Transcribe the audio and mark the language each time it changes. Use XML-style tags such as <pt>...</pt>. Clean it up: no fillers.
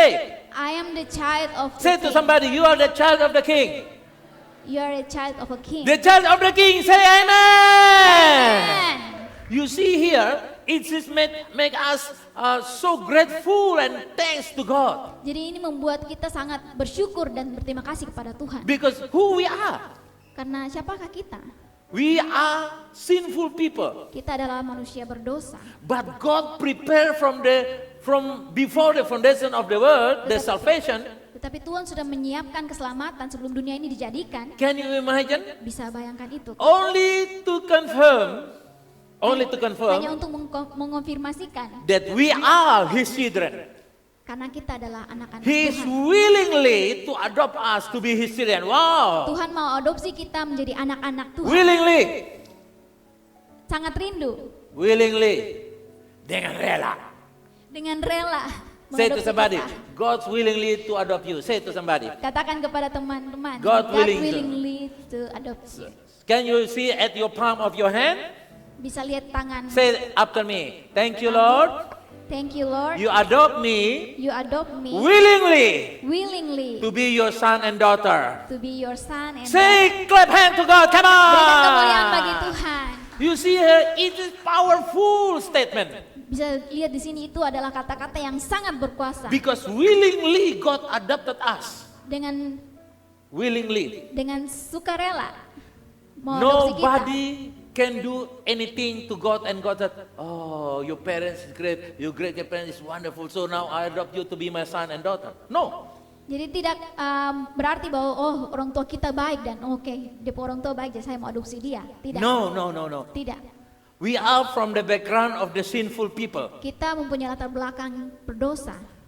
<en>Say, I am the child of say the King. somebody, you are the child of the King. You are a child of a king. The child of the King. Say amen. Amen. You see here, it just make us so grateful and thanks to God.</en> <id>Jadi ini membuat kita sangat bersyukur dan berterima kasih kepada Tuhan.</id> <en>Because who we are?</en> <id>Karena siapakah kita?</id> <en>We are sinful people.</en> <id>Kita adalah manusia berdosa.</id> <en>But God prepared from before the foundation of the world, the salvation.</en> <id>Tetapi Tuhan sudah menyiapkan keselamatan sebelum dunia ini dijadikan.</id> <en>Can you imagine?</en> <id>Bisa bayangkan itu.</id> <en>Only to confirm</en> <id>Hanya untuk mengonfirmasikan</id> <en>that we are His children.</en> <id>karena kita adalah anak-anak</id> <en>He is</en> <id>Tuhan.</id> <en>willingly to adopt us to be His children. Wow.</en> <id>Tuhan mau adopsi kita menjadi anak-anak Tuhan.</id> <en>Willingly.</en> <id>Sangat rindu.</id> <en>Willingly.</en> <id>Dengan rela. Dengan rela.</id> <en>Say to somebody,</en> <id>kita.</id> <en>God's willingly to adopt you. Say to somebody.</en> <id>Katakan kepada teman-teman,</id> <en>God willingly willingly to adopt you. Can you see at your palm of your hand?</en> <id>Bisa lihat tangan.</id> <en>Say after me. Thank you, Lord. Thank you, Lord. You adopt me You adopt me willingly to be your son and daughter. be your son and daughter. Say, clap hand to God. Come</en> <id>Berikan kemuliaan bagi</id> <en>on.</en> <id>Tuhan.</id> <en>You see here, it is powerful statement.</en> <id>Bisa lihat di sini itu adalah kata-kata yang sangat berkuasa.</id> <en>Because willingly God adopted us. Willingly.</en> <id>Dengan sukarela mengadopsi kita.</id> <en>Nobody can do anything to God and God said, oh, your parents is great, your great-grandparents is wonderful, so now I adopt you to be my son and daughter. No.</en> <id>Jadi tidak berarti bahwa orang tua kita baik dan oke, dia orang tua baik jadi saya mau adopsi dia. Tidak.</id> <en>No.</en> <id>Tidak.</id> <en>We are from the background of the sinful people.</en> <id>Kita mempunyai latar belakang berdosa.</id>